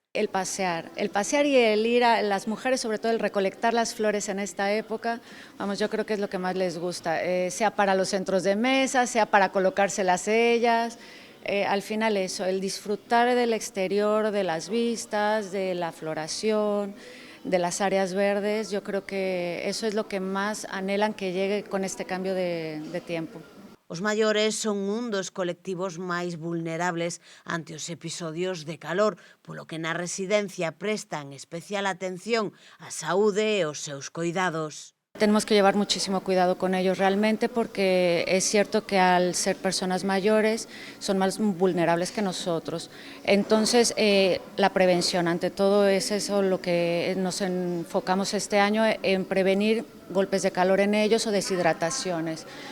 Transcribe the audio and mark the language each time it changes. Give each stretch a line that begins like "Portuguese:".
Spanish: El pasear y el ir a las mujeres, sobre todo el recolectar las flores en esta época, vamos, yo creo que es lo que más les gusta, sea para los centros de mesa, sea para colocárselas ellas. Al final eso, el disfrutar del exterior, de las vistas, de la floración, de las áreas verdes, yo creo que eso es lo que más anhelan que llegue con este cambio de tiempo.
Galician: Os maiores son un dos colectivos máis vulnerables ante os episodios de calor, polo que na residencia prestan especial atención á saúde e aos seus coidados.
Spanish: Tenemos que llevar muchísimo cuidado con ellos realmente, porque es cierto que al ser personas mayores son más vulnerables que nosotros. Entonces, la prevención ante todo es eso lo que nos enfocamos este año, en prevenir golpes de calor en ellos o deshidrataciones.